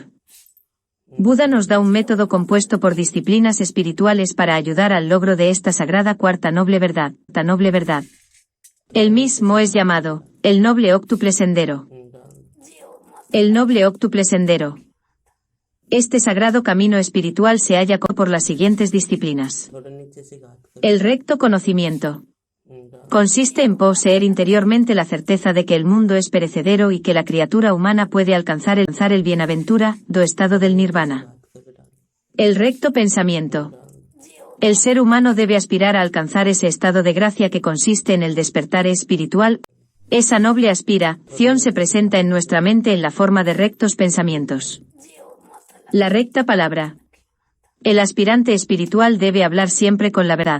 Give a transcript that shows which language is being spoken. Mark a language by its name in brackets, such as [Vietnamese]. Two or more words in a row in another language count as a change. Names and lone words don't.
[Spanish] Buda nos da un método compuesto por disciplinas espirituales para ayudar al logro de esta sagrada cuarta noble verdad. El mismo es llamado, el noble óctuple sendero. El noble óctuple sendero. Este sagrado camino espiritual se halla por las siguientes disciplinas. [Hindi] थोड़ा नीचे से घात कर [Spanish] El recto conocimiento. डाल Consiste en poseer interiormente la certeza de que el mundo es perecedero y que la criatura humana puede alcanzar el bienaventurado estado del nirvana. [Hindi] घात करके डाल [Spanish] El recto pensamiento. El ser humano debe aspirar a alcanzar ese estado de gracia que consiste en el despertar espiritual. Esa noble aspiración se presenta en nuestra mente en la forma de rectos pensamientos. La recta palabra. El aspirante espiritual debe hablar siempre con la verdad.